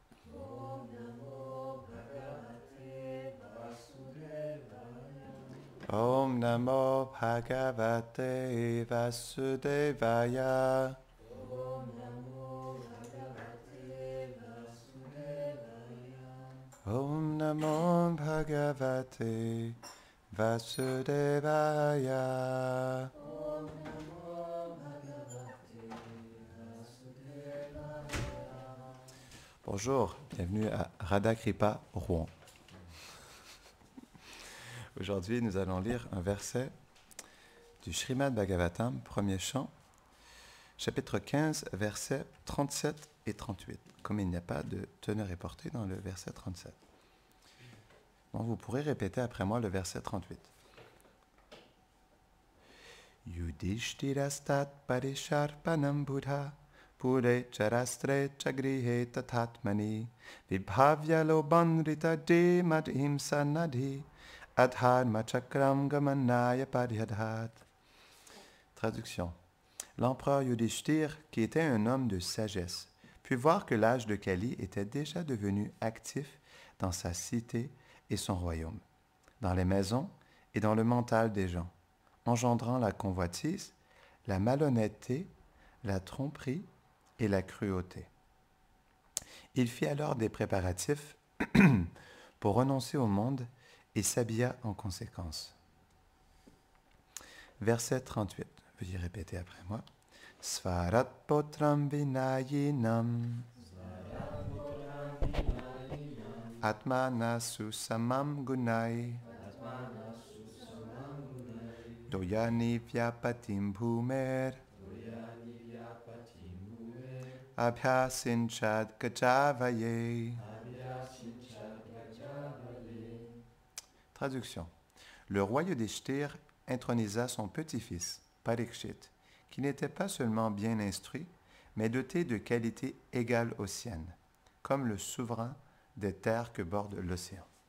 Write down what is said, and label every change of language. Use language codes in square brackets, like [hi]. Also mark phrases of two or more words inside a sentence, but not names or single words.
[sa] Om Namo Bhagavate Vasudevaya. Om Namo Bhagavate Vasudevaya. [fr] Bonjour, bienvenue à Radha Kripa, Rouen. Aujourd'hui, nous allons lire un verset du Srimad Bhagavatam, premier chant, chapitre 15, versets 37 et 38, comme il n'y a pas de teneur et portée dans le verset 37. Bon, vous pourrez répéter après moi le verset 38. [sa] Yudhishthirastat parisharpanam buddha pure charastre chagrihe tathatmani vibhavya lobanrita de madhimsa nadhi adharma chakram gamanaya paryadhat. [fr] Traduction. L'empereur Yudhishthir, qui était un homme de sagesse, put voir que l'âge de Kali était déjà devenu actif dans sa cité et son royaume, dans les maisons et dans le mental des gens, engendrant la convoitise, la malhonnêteté, la tromperie et la cruauté. Il fit alors des préparatifs pour renoncer au monde et s'habilla en conséquence. Verset 38. Veuillez répéter après moi. [sa] Svarat potram vinayinam atmana susamam gunai doyani vyapatim bhumer abhyasinchad gajavaye. [fr] Traduction. Le roi Yudhishthir intronisa son petit-fils, Parikshit, qui n'était pas seulement bien instruit, mais doté de qualités égales aux siennes, comme le souverain des terres que borde l'océan.